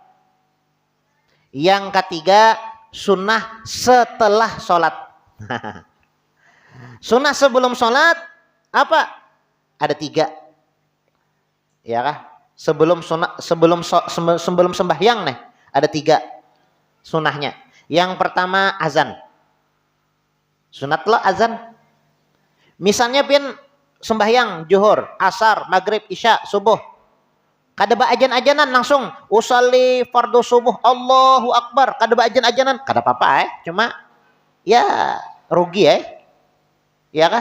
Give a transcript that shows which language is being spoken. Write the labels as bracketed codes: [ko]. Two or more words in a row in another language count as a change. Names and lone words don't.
[id] Yang ketiga sunnah setelah sholat. Sunnah sebelum sholat apa? Ada 3. Ya kah? Sebelum sembahyang nih ada 3 sunnahnya. Yang pertama azan. Sunat lah azan. Misalnya sembahyang zuhur, asar, maghrib, isya, subuh. [bjn] Kada ba ajan-ajanan langsung [ar] usalli fardu subuh Allahu Akbar. [bjn] Kada ba ajan-ajanan, kada apa-apa cuma ya rugi ya kah?